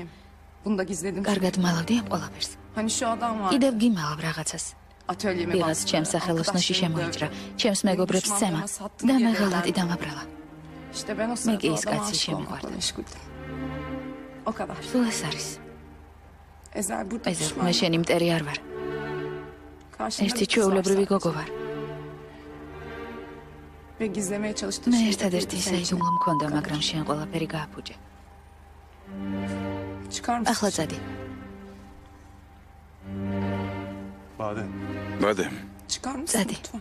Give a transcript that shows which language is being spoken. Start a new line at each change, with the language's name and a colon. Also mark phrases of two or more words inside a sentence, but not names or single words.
Turkish: Bunu da gizledim.
Georgian: კარგად მალავდი ამ ყველაფერს.
Turkish: Hani şu adam var.
Georgian: კიდევ გიმალავ რაღაცას.
Turkish: Atölyeme
Georgian: ვიღაც ჩემს სახელოსნოში შემოიჭრა, ჩემს მეგობრებს სცემა და მე ღალატი დამაბრალა.
Turkish: İşte ben o
Georgian: მე
Turkish: sırada
Georgian: კი
Turkish: o
Georgian: ის
Turkish: adama
Georgian: კაცი
Turkish: aşık olmakla
Georgian: შემოვარდა.
Turkish: meşguldüm. O kadar.
Georgian: სულ ეს არის.
Turkish: Ezel burada
Georgian: ეზე,
Turkish: düşman.
Georgian: მე შენი მტერი არ ვარ.
Turkish: Karşımda
Georgian: ერთი
Turkish: bir kız var
Georgian: ჩვეულებრივი
Turkish: sadece.
Georgian: გოგო ვარ.
Turkish: Ve gizlemeye çalıştığı
Georgian: მე
Turkish: şey de
Georgian: ერთადერთი
Turkish: buydu senin için.
Georgian: საიდუმლო მქონდა, მაგრამ შენ ყველაფერი გააფუჭე.
Turkish: Çıkar mısın?
Georgian: ახლა წადი. ბადე.
Turkish: Çıkar mısın
Georgian: წადი.
Turkish: lütfen?